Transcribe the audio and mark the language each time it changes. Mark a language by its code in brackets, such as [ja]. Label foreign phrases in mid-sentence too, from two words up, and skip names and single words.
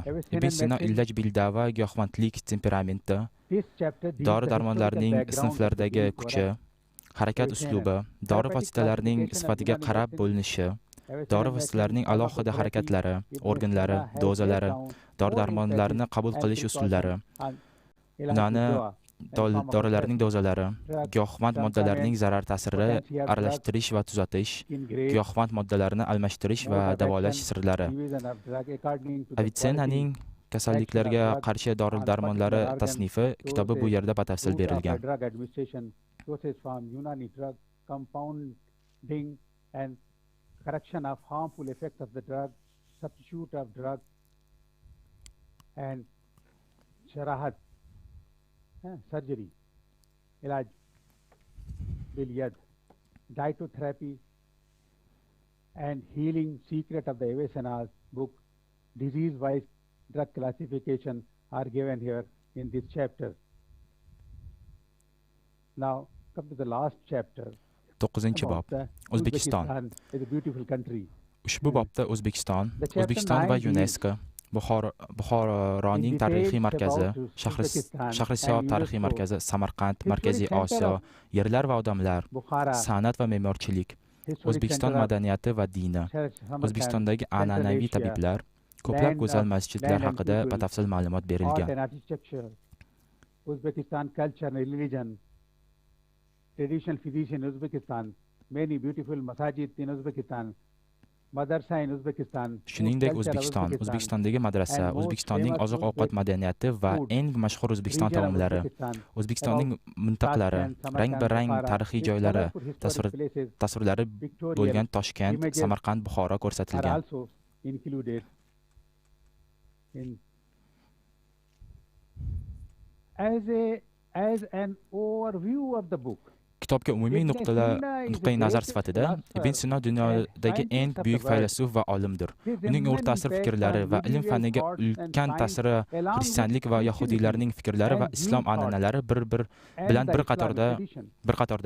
[uz] Ibn Sino illaj bildava giyohvandlik temperamenti, dori-darmonlarning sinflardagi kuchi, harakat uslubi, dori vositalarining sifatiga qarab bo'linishi, dori vositalarining alohida harakatlari, organlari, dozalari, dori-darmonlarni qabul qilish usullari, dorilarning dozalari, giyohvand moddalarning zarar ta'siri, aralashtirish va tuzatish, giyohvand moddalarni almashtirish va davolash sirlari. Avicennaning kasalliklarga qarshi dori-darmonlari tasnifi kitobi bu yerda batafsil berilgan. [en] Correction of harmful effects of the drug, substitute of drug, and sharahat, surgery, [ar] علاج باليد, [en] dietotherapy, and healing secret of the Avicenna's book, disease-wise drug classification are given here in this chapter. Now come to the last chapter. [uz] 9-chi bob. O'zbekiston. Ushbu bobda O'zbekiston va UNESCO, Buxoroning tarixiy markazi, Shahrisabz tarixiy markazi, Samarqand, Markaziy Osiyo, yerlar va odamlar, san'at va me'morchilik, O'zbekiston madaniyati va dini, O'zbekistondagi an'anaviy tabiblar, ko'plab go'zal masjidlar haqida batafsil ma'lumot berilgan. [en] Uzbekistan culture and religion, traditional physician in Uzbekistan, many beautiful masajid in Uzbekistan, madrasa in Uzbekistan. [uz] Shuningdek, O'zbekistondagi madrasa, O'zbekistonning oziq-ovqat madaniyati va eng mashhur O'zbekiston taomlari, O'zbekistonning mintaqalari, rang-barang tarixiy joylari, tasvirlari bo'lgan Toshkent, Samarqand, Buxoro ko'rsatilgan. [en] As an overview of the book. [uz] Kitobga umumiy nuqtai nazar sifatida Ibn Sino dunyodagi eng buyuk faylasuf va olimdir. Uning o'rta asr fikrlari va ilm faniga ulkan ta'siri xristianlik va yahudiylarning fikrlari va islom an'analari bilan bir qatorda.